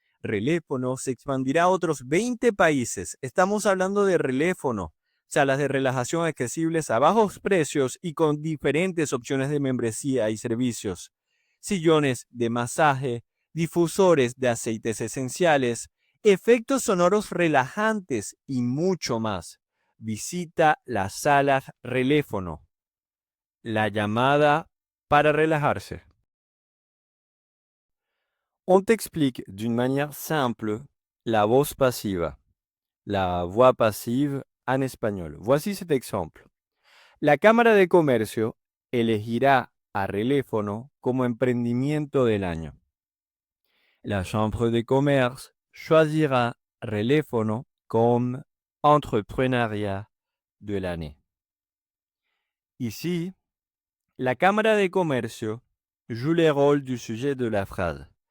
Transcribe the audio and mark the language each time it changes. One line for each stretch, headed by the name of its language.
Spanish: Reléfono se expandirá a otros 20 países. Estamos hablando de Reléfono, salas de relajación accesibles a bajos precios y con diferentes opciones de membresía y servicios, sillones de masaje, difusores de aceites esenciales, efectos sonoros relajantes y mucho más. Visita las salas Reléfono, la llamada para relajarse.
French: On t'explique d'une manière simple
Spanish: la voz pasiva,
French: la voix passive en espagnol. Voici cet exemple.
Spanish: La Cámara de Comercio elegirá a Reléfono como emprendimiento del año.
French: La Chambre de commerce choisira Reléfono comme entrepreneuriat de l'année. Ici, la Cámara de Comercio joue le rôle du sujet de la phrase.